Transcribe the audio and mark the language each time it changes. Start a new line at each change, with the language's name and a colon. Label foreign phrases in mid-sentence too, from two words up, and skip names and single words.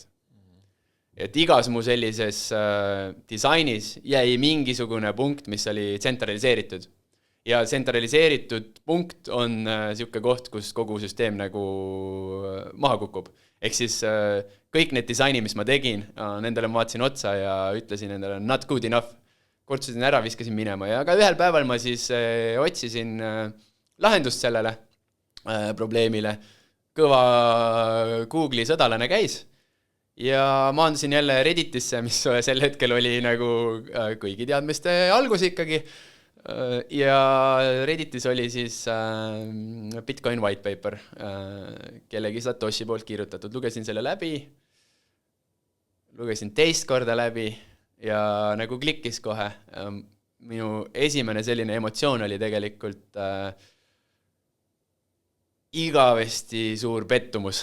Estonian: Et igas mu sellises disainis jäi mingisugune punkt, mis oli tsentraliseeritud. Ja tsentraliseeritud punkt on siuke koht, kus kogu süsteem nagu maha kukub. Ehk siis kõik need disaini, mis ma tegin, nendele ma vaatasin otsa ja ütlesin nendele
English: not good enough.
Estonian: Kortsusin ära, viskasin minema ja ka ühel päeval ma siis otsisin lahendust sellele probleemile. Kõva Google'i sõdalane käis ja maandusin jälle Redditisse, mis sel hetkel oli nagu kõigi teadmiste algus ikkagi. Ja Redditis oli siis Bitcoin
English: white paper,
Estonian: kellegi Satoshi poolt kirjutatud. Lugesin selle läbi, lugesin teist korda läbi ja nagu klikkis kohe. minu esimene selline emotsioon oli tegelikult igavesti suur pettumus.